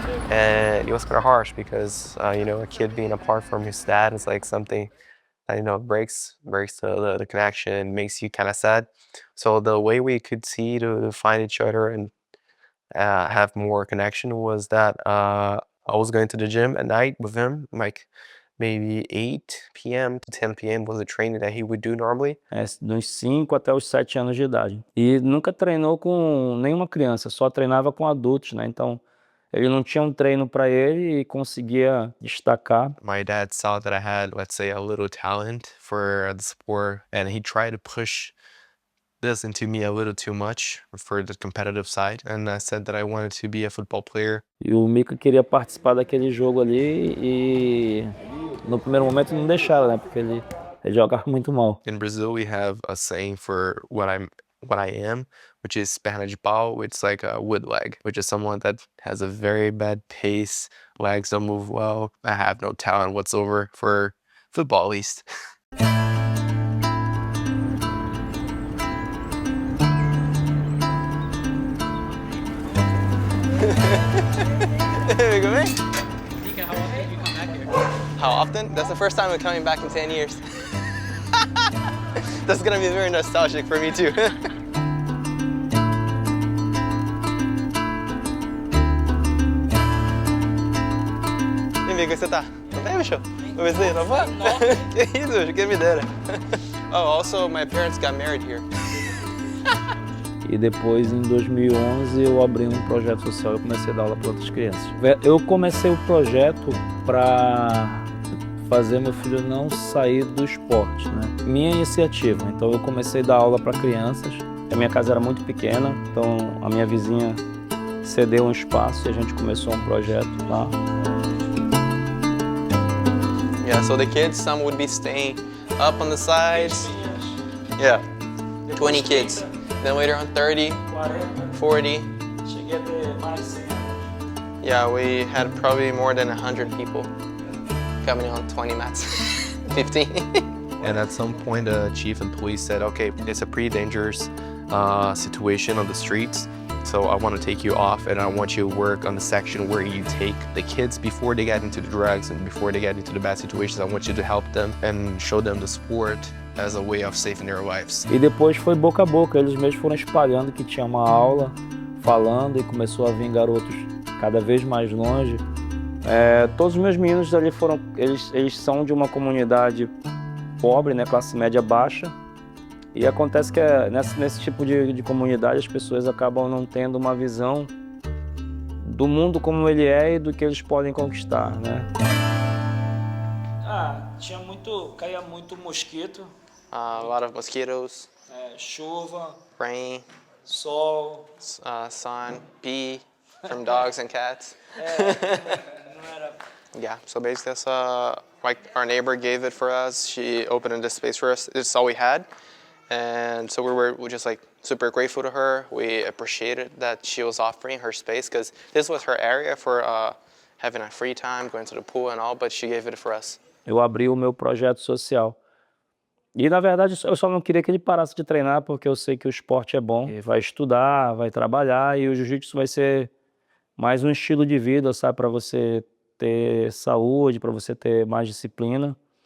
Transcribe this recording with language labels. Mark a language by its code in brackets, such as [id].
[en] And it was kind of harsh because, you know, a kid being apart from his dad is like something that, you know, breaks the connection, makes you kind of sad. So the way we could see to find each other and have more connection was that I was going to the gym at night with him, like maybe 8 p.m. to 10 p.m. was the training that he would do normally. [pt] Dos 5 até os 7 anos de idade. E nunca treinou com nenhuma criança, só treinava com adultos, né? Então ele não tinha um treino para ele e conseguia destacar. [en] My dad saw that I had, let's say, a little talent for the sport, and he tried to push this into me a little too much for the competitive side. And I said that I wanted to be a football player. [pt] E o Mika queria participar daquele jogo ali e no primeiro momento não deixaram, né? Porque ele jogava muito mal. [en] In Brazil, we have a saying for what I am, which is [pt] perna de pau. [en] It's like a wood leg, which is someone that has a very bad pace, legs don't move well. I have no talent whatsoever for football, at least. Mika, how often do you come back here? How often? That's the first time I'm coming back in 10 years. That's gonna be very nostalgic for me too. [pt] amigo, você tá? Não tem, bicho? Eu pensei, não vai? Que isso, bicho, quem me dera. [en] Oh, also, my parents got married here. [pt] E depois, em 2011, eu abri um projeto social e comecei a dar aula para outras crianças. Eu comecei o projeto para fazer meu filho não sair do esporte, né? Minha iniciativa. Então eu comecei a dar aula para crianças. A minha casa era muito pequena, então a minha vizinha cedeu um espaço e a gente começou um projeto lá. [en] Yeah, so the kids, some would be staying up on the sides. Yeah, 20 kids. Then later on 30, 40. Yeah, we had probably more than 100 people coming on 20 mats, 15. And at some point, the chief and police said, okay, it's a pretty dangerous situation on the streets. So I want to take you off and I want you to work on the section where you take the kids before they get into the drugs and before they get into the bad situations. I want you to help them and show them the sport as a way of saving their lives. [pt] E depois foi boca a boca, eles mesmos foram espalhando que tinha uma aula, falando, e começou a vir garotos cada vez mais longe. Todos os meus meninos ali eles são de uma comunidade pobre, né, classe média baixa. E acontece que nesse tipo de comunidade as pessoas acabam não tendo uma visão do mundo como ele é e do que eles podem conquistar, né? Caía muito mosquito. [en] A lot of mosquitoes. [pt] Chuva. [en] Rain. [pt] Sol. [en] Sun. Pee from dogs and cats. Yeah, so basically that's like our neighbor gave it for us. She opened this space for us. It's all we had. And so we were just like super grateful to her. We appreciated that she was offering her space because this was her area for having a free time, going to the pool and all, but she gave it for us. [pt] Eu abri o meu projeto social. E, na verdade, eu só não queria que ele parasse de treinar, porque eu sei que o esporte é bom. Ele vai estudar, vai trabalhar, e o jiu-jitsu vai ser mais um estilo de vida, sabe? Para você ter saúde, para você ter mais disciplina.